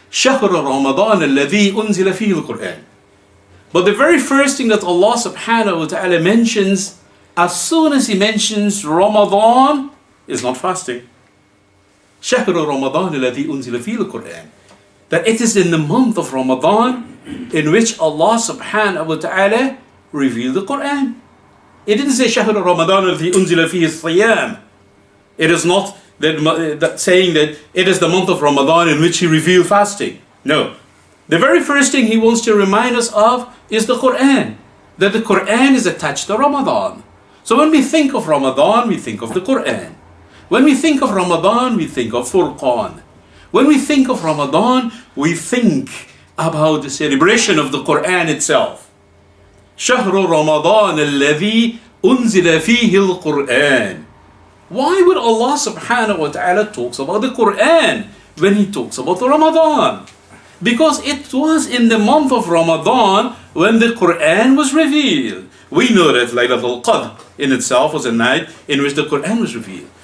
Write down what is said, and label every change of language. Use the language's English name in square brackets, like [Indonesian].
[Arabic] شهر رمضان الذي أنزل فيه القرآن. [English] But the very first thing that Allah subhanahu wa ta'ala mentions, as soon as He mentions Ramadan, is not fasting. [Arabic] شهر رمضان الذي أنزل فيه القرآن. [English] That it is in the month of Ramadan in which Allah subhanahu wa ta'ala revealed the Qur'an. It didn't say [Arabic] شهر رمضان الذي أنزل فيه الصيام. [English] It is not that saying that it is the month of Ramadan in which He revealed fasting. No. The very first thing He wants to remind us of is the Qur'an. That the Qur'an is attached to Ramadan. So when we think of Ramadan, we think of the Qur'an. When we think of Ramadan, we think of Furqan. When we think of Ramadan, we think about the celebration of the Qur'an itself. [Arabic] شهر رمضان الذي أنزل فيه القرآن. [English] Why would Allah subhanahu wa ta'ala talk about the Qur'an when He talks about the Ramadan? Because it was in the month of Ramadan when the Qur'an was revealed. We know that Laylatul Qadr in itself was a night in which the Qur'an was revealed.